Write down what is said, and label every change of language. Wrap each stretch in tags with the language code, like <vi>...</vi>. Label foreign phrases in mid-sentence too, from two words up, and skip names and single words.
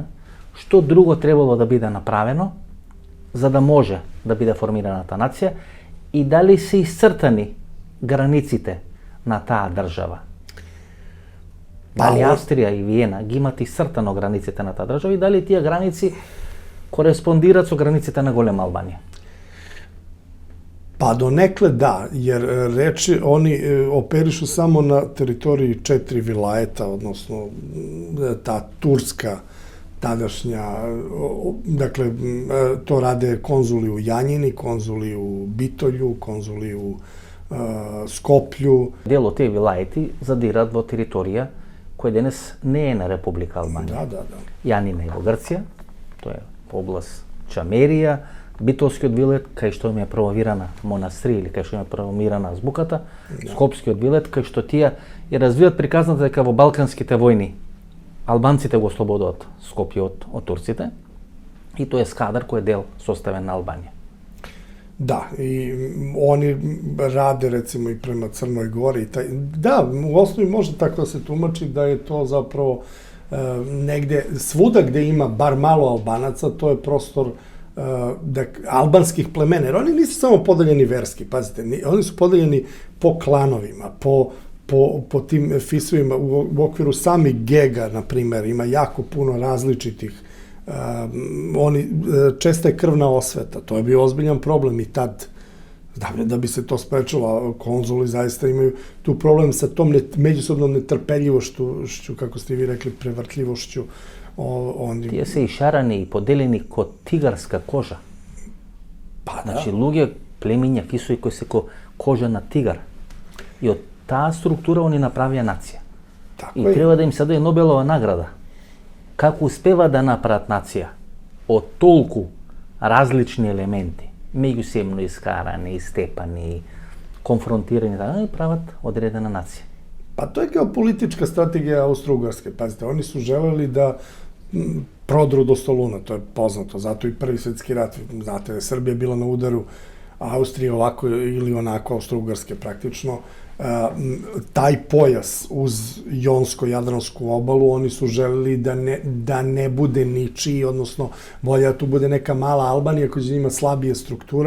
<mk>Што друго требало да биде направено за да може да биде формираната нација и дали се исцртани границите на таа држава? Дали Австрија и Виена ги имат исцртано границите на таа држава и дали тие граници кореспондираат со границите на голема Албанија?</mk> <sr>Pa donekle da, jer oni operišu samo na teritoriji 4 vilajeta, odnosno ta turska tadašnja, dakle, to rade konzuli u Janjini, konzuli u Bitolju, konzuli u Skoplju.</sr> <mk>Дел од тие вилаети задираат во територија која денес не е на Република Албанија.</mk> <sr>Da.</sr> <mk>Јанина е во Грција, тоа е област Чамерија, Битолскиот вилет, кај што им е промовирана монастри или кај што им е промовирана азбуката, Скопскиот вилет, кај што тие ја развијат приказната дека во Балканските војни албанците го ослободуваат Скопје од турците и тоа е скадар кој е дел составен на Албанија.</mk> <sr>Da, i oni rade recimo i prema Crnoj Gori. Da, u osnovi može tako da se tumači da je to zapravo negde, svuda gde ima bar malo Albanaca, to je prostor albanskih plemena, jer oni nisu samo podeljeni verski, pazite, oni su podeljeni po klanovima, po tim fisovima, u okviru sami Gega, na primer, ima jako puno različitih, česta je krvna osveta, to je bio ozbiljan problem i tad, da bi se to sprečilo, konzuli zaista imaju tu problem sa tom međusobnom netrpeljivošću, kako ste vi rekli, prevrtljivošću.</sr> <mk>Тие се ишарани и поделени ко тигарска кожа. Значи, луѓе, племиња, фисои кои се ко кожа на тигар. И од таа структура они направија нација. И треба да им се даде Нобелова награда. Како успева да направат нација од толку различни елементи, меѓусебно искарани, истепани, конфронтирани, да прават одредена нација.</mk> <sr>Pa to je geopolitička strategija Austro-Ugarske. Pazite, oni su želeli da prodru do Soluna, to je poznato, zato i Prvi svetski rat, znate da je Srbija bila na udaru Austrije ovako ili onako, Austro-Ugarske praktično. Taj pojas uz Jonsko-Jadransku obalu, oni su želeli da ne bude ničiji, odnosno bolje da tu bude neka mala Albanija koja će ima slabije strukture.</sr>